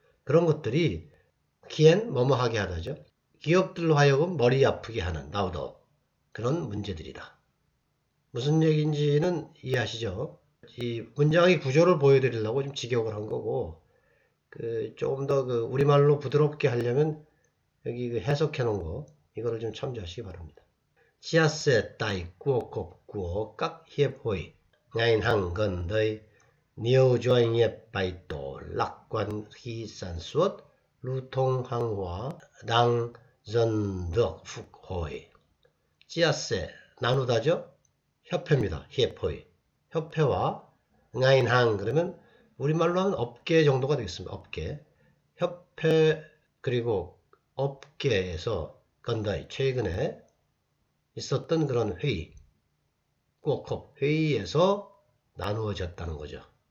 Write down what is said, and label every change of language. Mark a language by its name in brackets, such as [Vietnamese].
[Korean] 그런 것들이 기엔 뭐뭐 하게 하다죠. 기업들로 하여금 머리 아프게 하는 나우더 그런 문제들이다. 무슨 얘기인지는 이해하시죠? 이 문장의 구조를 보여드리려고 좀 직역을 한 거고, 조금 더 우리말로 부드럽게 하려면 여기 해석해 놓은 거, 이거를 좀 참조하시기 바랍니다. [Vietnamese] Chia sẻ tại cuộc họp của các hiệp hội, ngành hàng gần đây, nhiều doanh nghiệp bày tỏ lạc quan khi sản xuất, lưu thông hàng hóa đang dần được phục hồi. Chia sẻ, 나누다죠? [Korean] 협회입니다. 협회. 협회와 ngành hàng 그러면 우리말로 하면 업계 정도가 되겠습니다. 업계. 협회 그리고 업계에서 건다이 최근에 있었던 그런 회의, 꼭 회의에서 나누어졌다는 거죠.